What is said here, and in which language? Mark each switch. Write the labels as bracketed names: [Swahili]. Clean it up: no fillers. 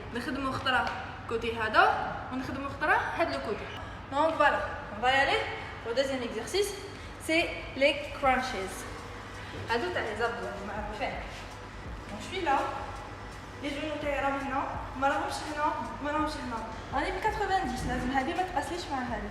[Arabic] نخدموا خطرة côté هذا ونخدموا خطرة هذا le côté. [French] Donc voilà, on va y aller au deuxième exercice. C'est les crunches. [Arabic] هادو تاع les abdos معروفين. [French] Donc je suis là. [Arabic] Les genoux تاعي راهم هنا ما راهمش هنا. راني ب 90 لازم هذه ما تقاسليش مع هذه.